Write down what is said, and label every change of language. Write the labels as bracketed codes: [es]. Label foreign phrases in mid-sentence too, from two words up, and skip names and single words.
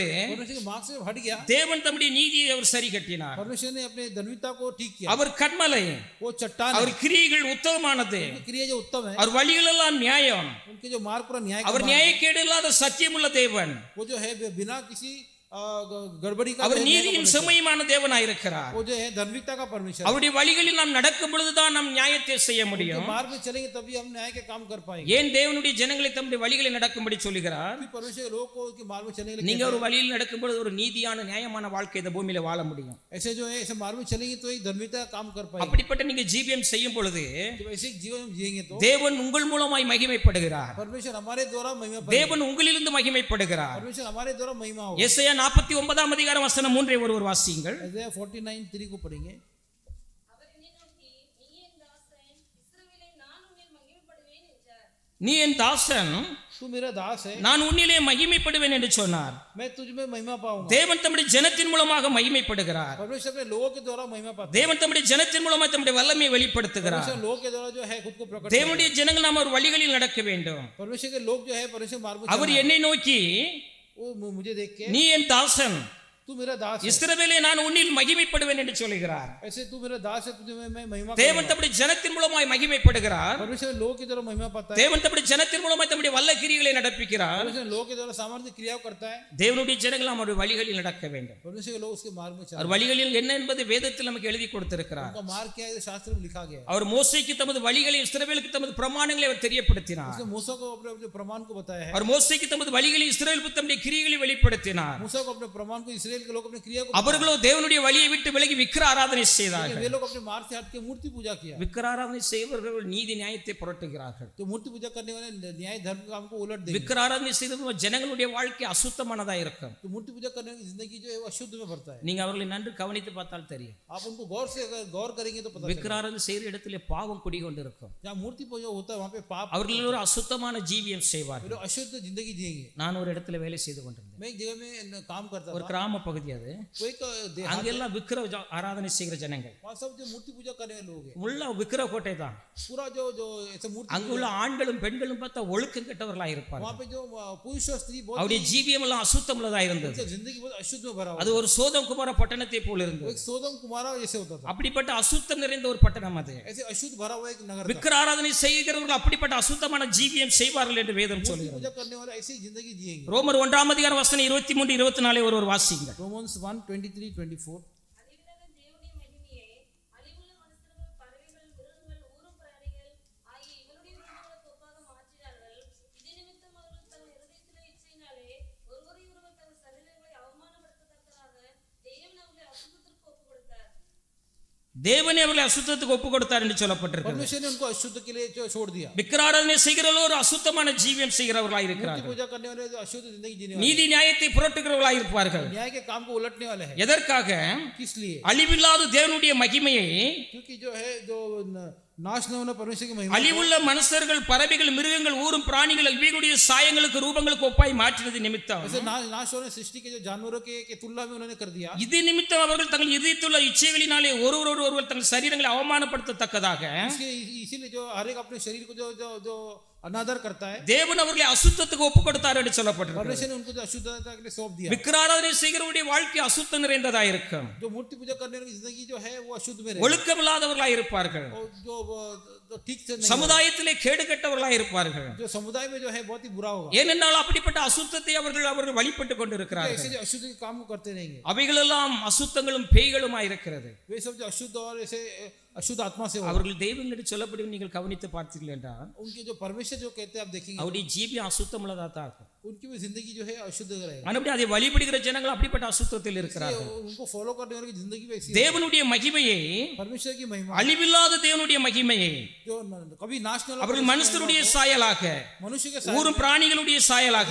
[hi] परमेश्वर के मार्ग से हट गया। [ta] தேவன் தம்முடைய நீதியை அவர் சரி கட்டினார். [hi] परमेश्वर ने अपने धार्मिकता को ठीक किया। [ta] அவர் கண்மலை, [hi] वो चट्टान [ta] அவர் [hi] है। [ta] கிரியைகள் உத்தமமானது, [hi] उनकी क्रिया जो उत्तम है, [ta] அவர் வழிகள் எல்லாம் நியாயம், [hi] उनके जो मार्ग पूरा न्याय का [ta] அவர் [hi] मार्ग है। [ta] நியாயக்கேடு இல்லாத சத்தியமுள்ள தேவன், [hi] वो जो है बिना किसी गड़बड़ी का [ta] அவர் [hi] जो है न्याय का [ta] நீதியும் [hi] परमेश्वर। [ta] செம்மையுமான தேவனாய் இருக்கிறார். [hi] वो जो है धार्मिकता का परमेश्वर। [ta] அவருடைய வழிகளில் நாம் நடக்கும் பொழுதுதான் நாம் நியாயத்தை செய்ய [hi] उनके [ta] முடியும். [hi] मार्ग में चलेंगे तभी हम न्याय के काम कर पाएंगे। [ta] ஏன் தேவனுடைய ஜனங்களை தம்முடைய வழிகளில் நடக்கும்படி சொல்லுகிறார்? [hi] फिर परमेश्वर के लोगों को उनके मार्ग में चलेंगे। [ta] நீங்க ஒரு வழியில் நடக்கும் பொழுது ஒரு நீதியான நியாயமான வாழ்க்கை இந்த பூமியில வாழ முடியும். [hi] ऐसे जो है ऐसे मार्ग में चलेंगे तो एक धार्मिकता का काम कर पाएंगे। [ta] அப்படிப்பட்ட நீங்க ஜீவியம் செய்யும் பொழுது [hi] जब ऐसे जीवन में जिएंगे तो [ta] தேவன் உங்கள் மூலமாய் மகிமைப்படுகிறார். [hi] परमेश्वर हमारे द्वारा महिमा पाएंगे। [ta] தேவன் உங்களிலிருந்து மகிமைப்படுகிறார். [hi] परमेश्वर हमारे द्वारा महिमा होगा। [ta] எசாயா 49 அதிகாரம் வசனம் 3 ஒருவர் வாசியுங்கள். [hi] Isaiah 49:3 को पढ़ेंगे। [ta] நீ என் தாசன், [hi] तू मेरा दास है, [ta] நான் உன்னிலே மகிமைப்படுவேன் என்று சொன்னார். [hi] मैं तुझ में महिमा पाऊंगा। [ta] தேவன் தம்முடைய ஜனத்தின் மூலமாக மகிமைப்படுகிறார். [hi] परमेश्वर अपने लोगों के द्वारा महिमा पाता है। [ta] தேவன் தம்முடைய ஜனத்தின் மூலமாக தம்முடைய வல்லமையை வெளிப்படுத்துகிறார். [hi] परमेश्वर लोगों के द्वारा जो है खुद को प्रकट [ta] தேவனுடைய ஜனங்கள் நாம் ஒரு வழிகளில் நடக்க வேண்டும். [hi] परमेश्वर के लोग जो है परमेश्वर मार्ग में [ta] அவர் [hi] चलना है। [ta] என்னை நோக்கி, [hi] वो मुझे देख के [ta] நீ என் தாசன், [hi] तू मेरा दास है, [ta] இஸ்ரவேலே நான் உன்னில் மகிமைப்படுவேன் என்று சொல்கிறார். [hi] ऐसे तू मेरा दास है, तुझे मैं महिमा [ta] தேவன் [hi] करूंगा। [ta] தம்முடைய ஜனத்தின் மூலமாய் மகிமைப்படுகிறார். [hi] परमेश्वर लोगों के द्वारा महिमा पाता है। [ta] தேவன் தம்முடைய ஜனத்தின் மூலமாய் தம்முடைய வல்ல கிரியைகளை நடப்பிக்கிறார். [hi] परमेश्वर लोगों के द्वारा सामर्थ्य क्रिया करता है। [ta] தேவனுடைய ஜனங்கள் நாம் ஒரு வழிகளில் நடக்க வேண்டும். [hi] परमेश्वर के लोग उसके मार्ग में [ta] அவர் [hi] चलते [ta] வழிகளில் என்ன என்பது வேதத்தில் நமக்கு எழுதி கொடுத்திருக்கிறார். [hi] उनका मार्ग क्या है ये शास्त्र में लिखा गया है। [ta] அவர் மோசேக்கு தமது வழிகளை, இஸ்ரவேலுக்கு தமது பிரமாணங்களை அவர் தெரியப்படுத்தினார். [hi] उसने मूसा को अपने अपने प्रमाण को बताया है। [ta] அவர் மோசேக்கு தமது வழிகளை, இஸ்ரவேலுக்கு தம்முடைய கிரியைகளை வெளிப்படுத்தினார். [hi] मूसा को अपने प्रमाण को, इसराइल के लोग अपने क्रिया को, [ta] அவர்களோ தேவனுடைய வழியை விட்டு விலகி விக்கிர ஆராதனை செய்தார்கள். [hi] वे लोग अपने मार्ग से हट के मूर्ति पूजा किया। [ta] விக்கிர ஆராதனை செய்வர்கள் நீதி நியாயத்தை புரட்டுகிறார்கள். [hi] तो मूर्ति पूजा करने वाले न्याय धर्म काम को उलट देंगे। [ta] விக்கிர ஆராதனை செய்தவர்கள் ஜனங்களுடைய வாழ்க்கை அசுத்தமானதா இருக்கும். [hi] तो मूर्ति पूजा करने की जिंदगी जो है वो अशुद्ध में भरता है। [ta] நீங்க அவர்களை நன்கு கவனித்து பார்த்தால் தெரியும். [hi] आप उनको गौर से अगर गौर करेंगे तो पता [ta] விக்கிர ஆராதனை செய்கிற இடத்திலே பாவம் குடிகொண்டிருக்கும். [hi] जहाँ मूर्ति पूजा होता है वहाँ पे पाप, [ta] அவர்கள் ஒரு அசுத்தமான ஜீவியம் [hi] वे [ta] செய்வார்கள். [hi] लोग अशुद्ध जिंदगी जिएंगे। [ta] நான் ஒரு இடத்துல வேலை செய்து கொண்டிருந்தேன். [hi] मैं एक जगह में काम करता [ta] ஒரு [hi] था। [ta] கிராம பகுதி அது. [hi] वो एक देहात [ta] அங்கெல்லாம் விக்கிர ஆராதனை செய்கிற ஜனங்கள், [hi] वहाँ सब जो मूर्ति पूजा करने वाले लोग हैं, [ta] உள்ள விக்கிர கோட்டை தான். [hi] पूरा जो जो ऐसे मूर्ति [ta] அங்க உள்ள ஆண்களும் பெண்களும் பார்த்தா ஒழுக்கம் கெட்டவர்களா இருப்பாங்க. [hi] वहाँ पे जो पुरुष और स्त्री बहुत [ta] அவருடைய ஜீவியம் எல்லாம் அசுத்தம் உள்ளதா இருந்தது. [hi] उनकी जिंदगी बहुत अशुद्ध में भरा हुआ [ta] அது ஒரு சோதம் குமார பட்டணத்தை போல [hi] वो [ta] இருந்தது. [hi] एक सोदम कुमारा जैसे होता था, [ta] அப்படிப்பட்ட அசுத்தம் நிறைந்த ஒரு பட்டணம் அது. [hi] ऐसे अशुद्ध भरा हुआ एक नगर था। [ta] விக்கிர ஆராதனை செய்கிறவர்கள் அப்படிப்பட்ட அசுத்தமான ஜீவியம் செய்வார்கள் என்று வேதம் [hi] मूर्ति [ta] சொல்கிறது. [hi] पूजा करने वाले ऐसी जिंदगी जिएंगे। [ta] ரோமர் 1 வசனம் 23 24 ஒரு வாசிங்க. Romans 1:23-24 அழிவில்லாத தேவனுடைய மகிமையை அழிவுள்ள மனுஷர்கள் பறவைகள் மிருகங்கள் ஊரும் பிராணிகள் ஆகிய இவருடைய உருவங்களுக்கு ஒப்பாக மாற்றினார்கள். இது நிமித்தம் அவர்கள் தங்கள் இருதயத்திலே இச்சையினாலே ஒருவரை ஒருவர் தங்கள் சரீரங்களை அவமானப்படுத்தத்தக்கதாக தேவன் அவர்களை அசுத்தத்திற்கு ஒப்புக் கொடுத்தார். தேவனே அவர்களை அசுத்தத்துக்கு ஒப்பு கொடுத்தார் என்று சொல்லப்பட்டிருக்கிறது. [hi] परमेश्वर ने उनको अशुद्ध के लिए छोड़ दिया। [ta] விக்கிர ஆராதனை செய்கிறவர்கள் ஒரு அசுத்தமான ஜீவியம் செய்கிறவர்களாக [hi] मूर्ति [ta] இருக்கிறார்கள். [hi] पूजा करने वाले जो अशुद्ध जिंदगी जीने वाले, [ta] நீதி நியாயத்தை புரட்டுகிறவர்களாக இருப்பார்கள். [hi] न्याय के काम को उलटने वाले हैं। [ta] எதற்காக? [hi] किस लिए? [ta] அழிவில்லாத தேவனுடைய மகிமையை [hi] क्योंकि जो है जो नाश न होना परमेश्वर की महिमा, [ta] அழிவுள்ள மனுஷர்கள் பறவைகள் மிருகங்கள் ஊரும் பிராணிகள் இவைகளுடைய சாயங்களுக்கு ரூபங்களுக்கு ஒப்பாய் மாற்றினது நிமித்தம் [hi] ऐसे नाश होने सृष्टि के जो जानवरों के तुलना में उन्होंने कर दिया। [ta] இது நிமித்தம் அவர்கள் தங்கள் இதயத்துள்ள இச்சைகளினாலே ஒருவர் தங்கள் சரீரங்களை அவமானப்படுத்தத்தக்கதாக [hi] इसीलिए जो हर एक अपने शरीर को जो जो जो अनादर करता है, [ta] தேவன் அவர்களை அசுத்தத்துக்கு ஒப்பு கொடுத்தார் என்று சொல்லப்பட்டிருக்கிறது. [hi] परमेश्वर ने उनको जो अशुद्धता के लिए सौंप दिया। [ta] விக்கிர ஆராதனை செய்கிறவருடைய வாழ்க்கை அசுத்தம் நிறைந்ததா இருக்கும். [hi] जो मूर्ति पूजा करने वाली जिंदगी जो है वो अशुद्ध में [ta] ஒழுக்கமில்லாதவர்களாக இருப்பார்கள். [hi] और जो ठीक से नहीं, [ta] சமுதாயத்திலே கேடு கெட்டவர்களாக இருப்பார்கள். [hi] जो समुदाय में जो है बहुत ही बुरा होगा। [ta] ஏனென்றால் அப்படிப்பட்ட அசுத்தத்தை அவர்கள் வழிபட்டு கொண்டிருக்கிறார்கள். [hi] ऐसे जो अशुद्ध के काम को करते रहेंगे, [ta] அவைகளெல்லாம் அசுத்தங்களும் பேய்களுமா இருக்கிறது. [hi] वे सब जो अशुद्ध और ऐसे अशुद्ध आत्मा से होगा। [ta] அவர்கள் தெய்வங்கள் என்று சொல்லப்படும் நீங்கள் கவனித்து பார்த்தீர்கள் என்றால் [hi] उनके जो परमेश्वर जो कहते हैं आप देखेंगे, [ta] அவருடைய ஜீவியம் அசுத்தம் உள்ளதா தான் இருக்கும். [hi] उनकी भी जिंदगी जो है अशुद्ध रहेगा। [ta] மறுபடியும் அதை வழிபடுகிற ஜனங்கள் அப்படிப்பட்ட அசுத்தத்தில் இருக்கிறார்கள். [hi] उनको फॉलो करने वाले की जिंदगी भी ऐसी है। [ta] தேவனுடைய மகிமையை, [hi] परमेश्वर की महिमा [ta] அழிவில்லாத தேவனுடைய மகிமையை [hi] जो कभी नाश न [ta] அவர்கள் மனுஷருடைய சாயலாக [hi] मनुष्य के [ta] ஊரும் பிராணிகளுடைய சாயலாக